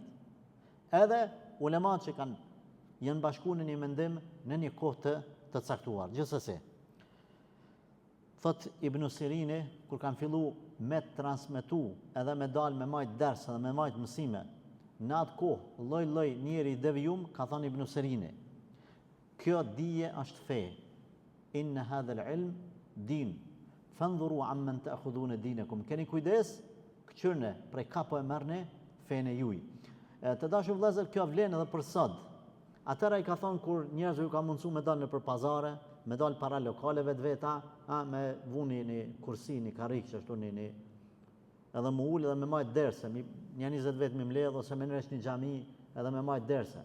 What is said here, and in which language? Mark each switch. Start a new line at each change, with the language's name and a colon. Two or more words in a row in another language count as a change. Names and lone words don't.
Albanian: Edhe ulemat që janë bashku në një mendim në një kohë të caktuar. Gjithsesi, Thot Ibn Sirini, kur kanë fillu me transmetu edhe me dal me majt ders edhe me majt mësime, në atë kohë, lloj njeri i devijum, ka thënë Ibn Sirini, kjo dije është fe,
Arabic: إن هذا العلم دين فانظروا عمن تأخذون دينكم,
Albanian: keni kujdes, këqyrne, prej ka po e merrni fenë juaj. Të dashur vëllezër, kjo vlen edhe për sot. Atëra i ka thonë kur njerëzve ju ka mundsu me dalë nëpër pazare, me dalë para lokaleve të veta, me vuni një kursi, një karrik që ashtu një edhe më ul edhe me majt derse, një 20 vet me mbledh ose me nresh një xhami edhe me majt derse.